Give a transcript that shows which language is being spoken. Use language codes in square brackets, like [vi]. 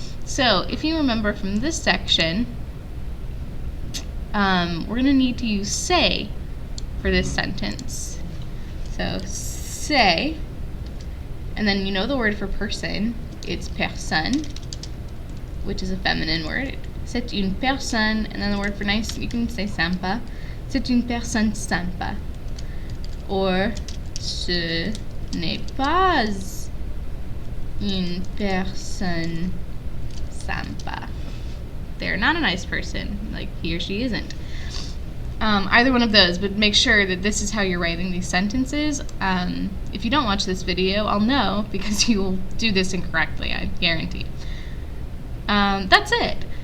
[en] So if you remember from this section, we're going to need to use say for this sentence. So say, and then you know the word for person, it's personne, which is a feminine word. [fr] C'est une personne, [en] and then the word for nice, you can say sympa. [fr] C'est une personne sympa. Or ce n'est pas une personne sympa. [en] They're not a nice person, like he or she isn't. Either one of those, but make sure that this is how you're writing these sentences. If you don't watch this video, I'll know because you will do this incorrectly, I guarantee. That's it.